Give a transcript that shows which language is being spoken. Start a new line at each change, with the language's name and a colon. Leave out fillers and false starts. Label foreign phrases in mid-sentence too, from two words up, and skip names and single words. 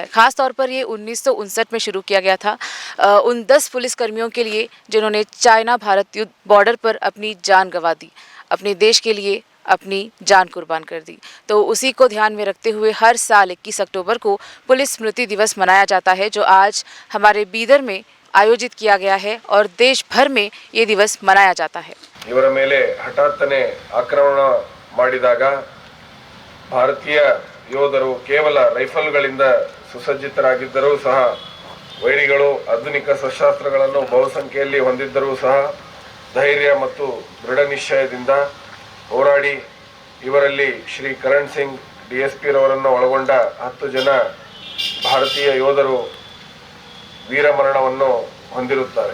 Hindi: ख़ास तौर पर ये 1959 में शुरू किया गया था उन 10 पुलिसकर्मियों के लिए जिन्होंने चाइना भारत युद्ध बॉर्डर पर अपनी जान गंवा दी, अपने देश के लिए अपनी जान कुर्बान कर दी। तो उसी को ध्यान में रखते हुए हर साल 21 अक्टूबर को पुलिस स्मृति दिवस मनाया जाता है, जो आज हमारे बीदर में आयोजित किया गया है और देश भर में ये दिवस मनाया जाता है।
Kannada: ಇವರ ಮೇಲೆ ಹಠಾತ್ತನೆ ಆಕ್ರಮಣ ಮಾಡಿದಾಗ ಭಾರತೀಯ ಯೋಧರು ಕೇವಲ ರೈಫಲ್ಗಳಿಂದ ಸುಸಜ್ಜಿತರಾಗಿದ್ದರೂ ಸಹ ವೈರಿಗಳು ಆಧುನಿಕ ಶಸ್ತ್ರಾಸ್ತ್ರಗಳನ್ನು ಬಹುಸಂಖ್ಯೆಯಲ್ಲಿ ಹೊಂದಿದ್ದರೂ ಸಹ ಧೈರ್ಯ ಮತ್ತು ದೃಢ ನಿಶ್ಚಯದಿಂದ ಹೋರಾಡಿ ಇವರಲ್ಲಿ ಶ್ರೀ ಕರಣ್ ಸಿಂಗ್ ಡಿಎಸ್ಪಿ ರವರನ್ನು ಒಳಗೊಂಡ 10 ಜನ ಭಾರತೀಯ ಯೋಧರು ವೀರಮರಣವನ್ನು ಹೊಂದಿರುತ್ತಾರೆ।